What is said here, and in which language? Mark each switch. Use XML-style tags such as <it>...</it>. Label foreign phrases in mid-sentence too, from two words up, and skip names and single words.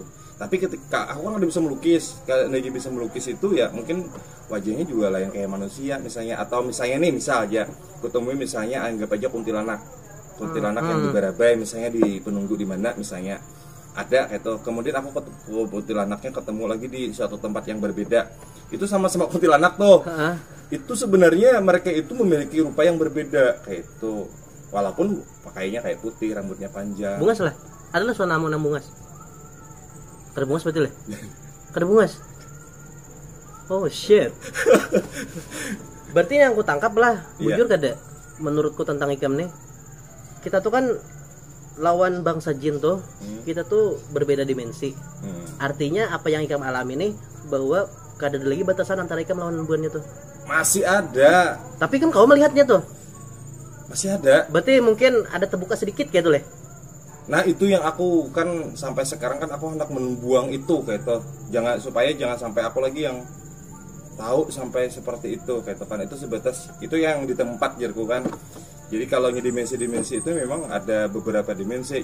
<id>Tapi ketika aku kan udah bisa melukis, kalau dia bisa melukis itu ya mungkin wajahnya juga lah yang kayak manusia misalnya, atau misalnya nih misal aja ketemu misalnya anggap aja kuntilanak yang berabay misalnya di penunggu di mana misalnya ada gitu, kemudian aku ketemu kuntilanaknya ketemu lagi di suatu tempat yang berbeda, itu sama-sama kuntilanak tuh. Itu sebenarnya mereka itu memiliki rupa yang berbeda kayak itu, walaupun pakainya kayak putih, rambutnya panjang.</id> <bjn>Bungas lah, adalah suara namun bungas. Kada bungas betul ya? Kada bungas.</bjn> <en>Oh shit.</en> <id>Berarti yang aku tangkap lah, jujur kada menurutku tentang Ikam nih, kita tuh kan lawan bangsa jin tuh, kita tuh berbeda dimensi.</id> <bjn>Artinya apa yang Ikam alami nih, bahwa kada ada lagi batasan antara Ikam lawan buannya tuh.</bjn> <id>Masih ada. Tapi kan kau melihatnya tuh. Masih ada. Berarti mungkin ada terbuka sedikit kayak tuh leh. Nah itu yang aku kan sampai sekarang kan aku hendak membuang itu kayak itu, jangan sampai aku lagi yang tahu sampai seperti itu kayak itu kan, itu sebatas itu yang di tempat jerku kan. Jadi kalau dimensi-dimensi itu memang ada beberapa dimensi.</id>